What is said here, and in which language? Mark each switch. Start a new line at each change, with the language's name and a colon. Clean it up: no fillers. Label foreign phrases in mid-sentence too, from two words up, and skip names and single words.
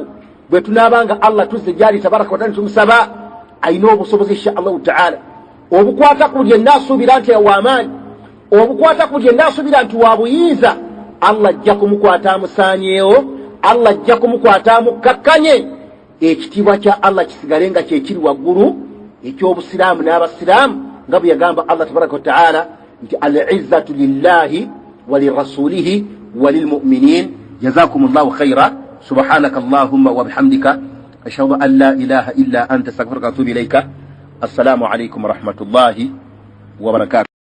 Ganda: Bwe tunaabanga Allah tuzze gyali
Arabic: تبارك وتعالى
Ganda: tumusaba, ayina obusobozi
Arabic: إن شاء الله تعالى
Ganda: obukwata ku buli yenna asuubira nti w'amaanyi, obukwata ku buli yenna asuubira nti wa buyinza. Allah ajja kumukwata amusaanyeewo, Allah ajja kumukwata amukakkanye. Ekitiibwa kya Allah kisigale nga kyekiri waggulu eky'obusiraamu n'abasiraamu, nga bwe yagamba Allah
Arabic: تبارك وتعالى
Ganda: nti
Arabic: العزة لله ولرسوله وللمؤمنين. جزاكم الله خيرا. سبحانك اللهم وبحمدك أشهد أن لا إله إلا أنت أستغفرك وأتوب إليك. السلام عليكم ورحمة الله وبركاته.